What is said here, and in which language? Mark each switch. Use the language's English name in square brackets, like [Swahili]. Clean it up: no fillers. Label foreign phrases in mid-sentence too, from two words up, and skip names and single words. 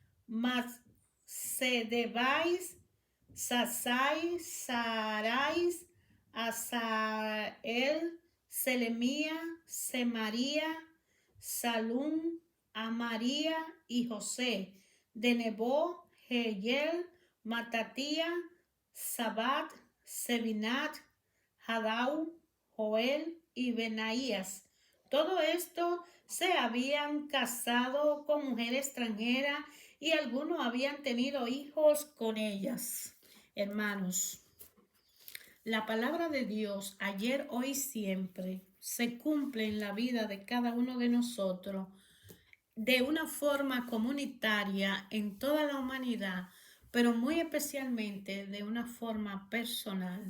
[Spanish] Macedebais, Sasai, Sarais, Asael, Selemía, Semaría, Salún, Amaría y José; de Nebo, Jehiel, Matatía, Sabat, Sebinat, Hadau, Joel y Benaías. Todo esto se habían casado con mujeres extranjeras y algunos habían tenido hijos con ellas. Hermanos, la palabra de Dios, ayer, hoy, siempre, se cumple en la vida de cada uno de nosotros de una forma comunitaria en toda la humanidad, pero muy especialmente de una forma personal.